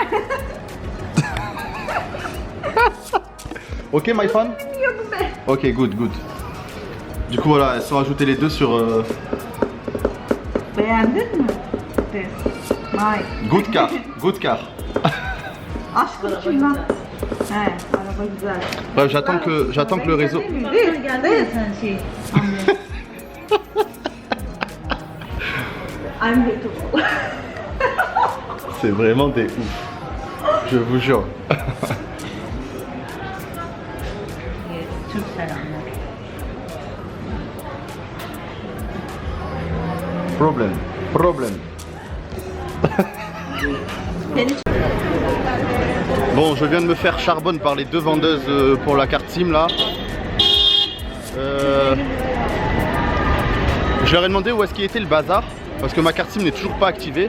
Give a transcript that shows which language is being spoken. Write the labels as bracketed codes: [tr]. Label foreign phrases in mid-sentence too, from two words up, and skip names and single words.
[en] Ok my fan? [tr] Ya bu ben. [en] Ok good. [fr] Du coup voilà, elles sont ajoutées les deux sur [tr] Beğendin mi? [en] This. My. Good car. [tr] Aşkım kim lan? He, araba güzel. [fr] Bref, j'attends que le réseau. [en] This. I'm beautiful. [fr] C'est vraiment des ouf. Je vous jure. [tr] Türk selamlar. [fr] Problème. Bon, je viens de me faire charbonne par les deux vendeuses pour la carte SIM là. Je leur ai demandé où est-ce qu'il était le bazar parce que ma carte SIM n'est toujours pas activée.